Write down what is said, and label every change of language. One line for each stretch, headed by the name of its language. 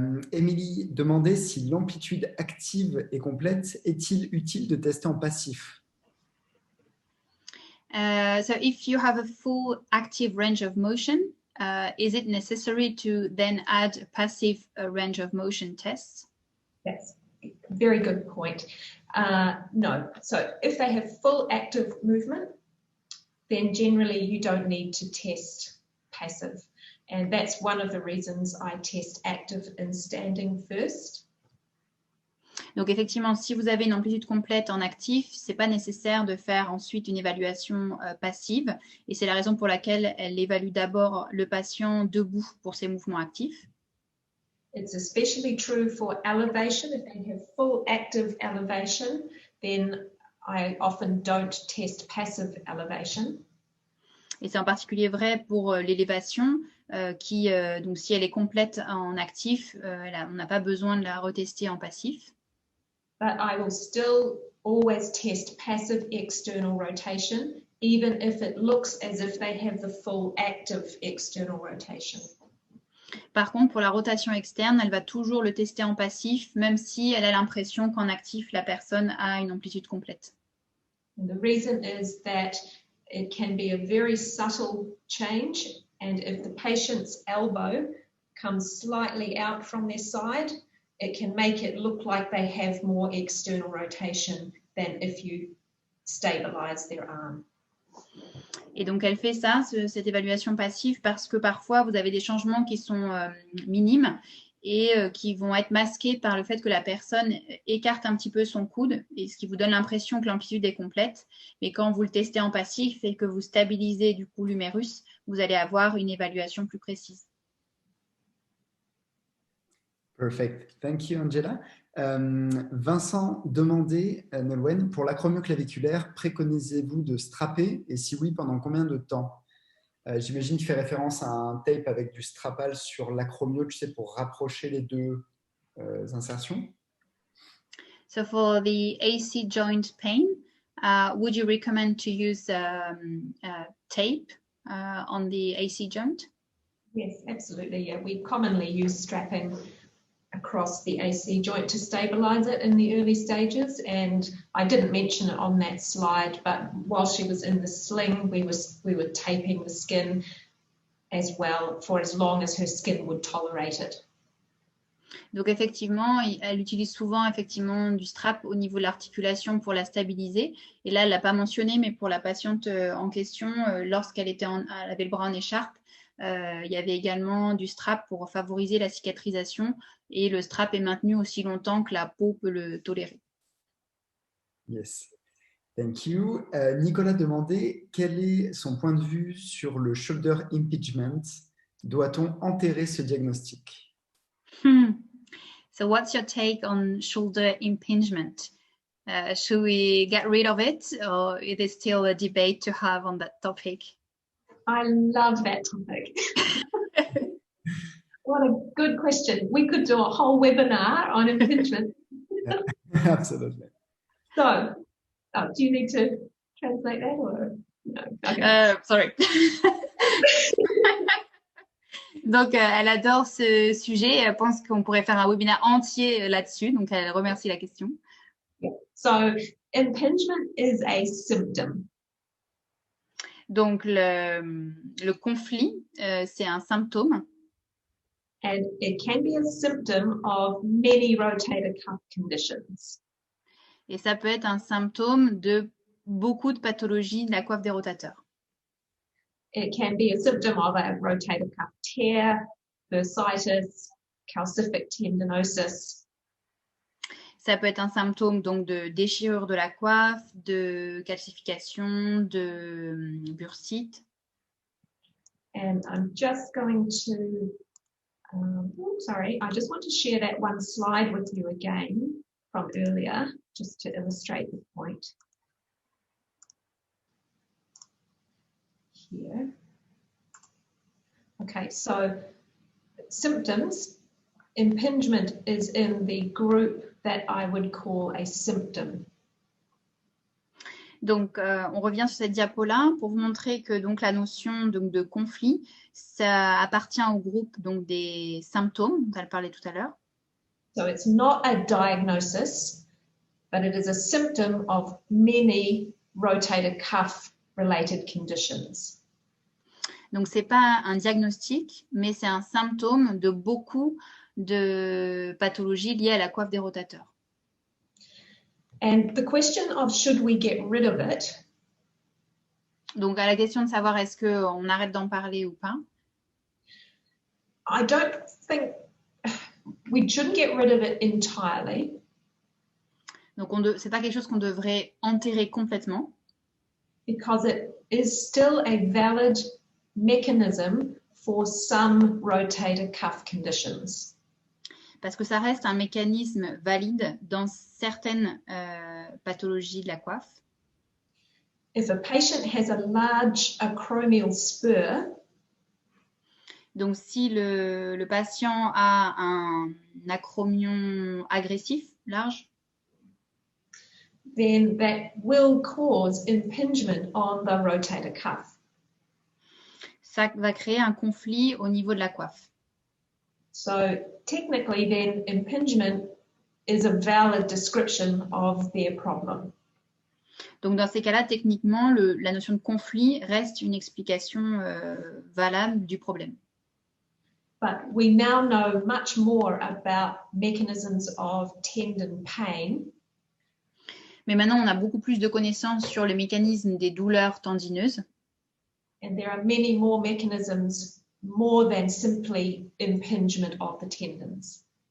French: Émilie demandait si l'amplitude active et complète, est-il utile de tester en passif?
English: So if you have a full active range of motion, is it necessary to then add a passive range of motion tests? That's a very good point. No. So if they have full active movement, then generally you don't need to test passive. And that's one of the reasons I test active in standing first.
French: Donc effectivement, si vous avez une amplitude complète en actif, c'est pas nécessaire de faire ensuite une évaluation passive. Et c'est la raison pour laquelle elle évalue d'abord le patient debout pour ses mouvements actifs.
English: It's especially true for elevation. If they have full active elevation, then I often don't test passive elevation.
French: Et c'est en particulier vrai pour l'élévation, donc si elle est complète en actif, on n'a pas besoin de la retester en passif.
English: But I will still always test passive external rotation, even if it looks as if they have the full active external rotation.
French: Par contre, pour la rotation externe, elle va toujours le tester en passif, même si elle a l'impression qu'en actif, la personne a une amplitude complète.
English: And the reason is that it can be a very subtle change, and if the patient's elbow comes slightly out from their side, it can make it look like they have more external rotation than if you stabilize their arm.
French: Et donc, elle fait ça, cette évaluation passive, parce que parfois, vous avez des changements qui sont minimes et qui vont être masqués par le fait que la personne écarte un petit peu son coude, et ce qui vous donne l'impression que l'amplitude est complète. Mais quand vous le testez en passif et que vous stabilisez du coup l'humérus, vous allez avoir une évaluation plus précise.
English: Perfect. Thank you, Angela.
French: Vincent demandait, Nolwenn, pour l'acromioclaviculaire, préconisez-vous de strapper et si oui, pendant combien de temps? J'imagine qu'il fait référence à un tape avec du strapal sur l'acromio, tu sais, pour rapprocher les deux insertions.
English: So for the AC joint pain, would you recommend to use tape on the AC joint? Yes, absolutely. Yeah, we commonly use strapping across the AC joint to stabilize it in the early stages, and I didn't mention it on that slide, but while she was in the sling, we were taping the skin as well for as long as her skin would tolerate it.
French: Donc effectivement, elle utilise souvent effectivement du strap au niveau de l'articulation pour la stabiliser. Et là, elle l'a pas mentionné, mais pour la patiente en question, lorsqu'elle avait le bras en écharpe, il y avait également du strap pour favoriser la cicatrisation, et le strap est maintenu aussi longtemps que la peau peut le tolérer.
English: Yes, thank you.
French: Nicolas demandait quel est son point de vue sur le
English: shoulder impingement.
French: Doit-on enterrer ce diagnostic?
English: So what's your take on shoulder impingement? Should we get rid of it, or is there still a debate to have on that topic? I love that topic. What a good question. We could do a whole webinar on impingement. Yeah, absolutely. So, do you need to translate that or no? Okay. Sorry.
French: Donc, elle adore ce sujet. Elle pense qu'on pourrait faire un webinaire entier là-dessus. Donc, elle remercie la question.
English: Yeah. So, impingement is a symptom.
French: Donc, le conflit, c'est un symptôme.
English: And it can be a symptom of many rotator cuff conditions.
French: Et ça peut être un symptôme de beaucoup de pathologies de la coiffe des rotateurs.
English: It can be a symptom of a rotator cuff tear, bursitis, calcific tendinosis.
French: Ça peut être un symptôme donc de déchirure de la coiffe, de calcification, de bursite.
English: And I'm just going to, sorry, I just want to share that one slide with you again from earlier, just to illustrate the point. Here. Okay, so symptoms, impingement is in the group that I would call a symptom.
French: Donc, on revient sur cette diapo-là pour vous montrer que donc, la notion donc, de conflit, ça appartient au groupe donc, des symptômes dont elle parlait tout à l'heure.
English: So it's not a diagnosis, but it is a symptom of many rotator cuff related conditions.
French: Donc, ce n'est pas un diagnostic, mais c'est un symptôme de beaucoup de pathologies liées à la coiffe des rotateurs.
English: And the question of should we get rid of it?
French: Donc, à la question de savoir est-ce qu'on arrête d'en parler ou pas,
English: I don't think we shouldn't get rid of it entirely.
French: donc ce n'est pas quelque chose qu'on devrait enterrer complètement,
English: Because it is still a valid mechanism for some rotator cuff conditions.
French: parce que ça reste un mécanisme valide dans certaines pathologies de la coiffe.
English: If a patient has a large acromial spur,
French: Donc, si le patient a un acromion agressif, large,
English: then that will cause impingement on the rotator cuff.
French: ça va créer un conflit au niveau de la coiffe.
English: So technically then impingement is a valid description of their problem.
French: Donc, dans ces cas-là, techniquement, la notion de conflit reste une explication valable du problème.
English: But we now know much more about mechanisms of tendon pain.
French: Mais maintenant, on a beaucoup plus de connaissances sur le mécanisme des douleurs tendineuses.
English: And there are many more mechanisms more than simply impingement of the tendons.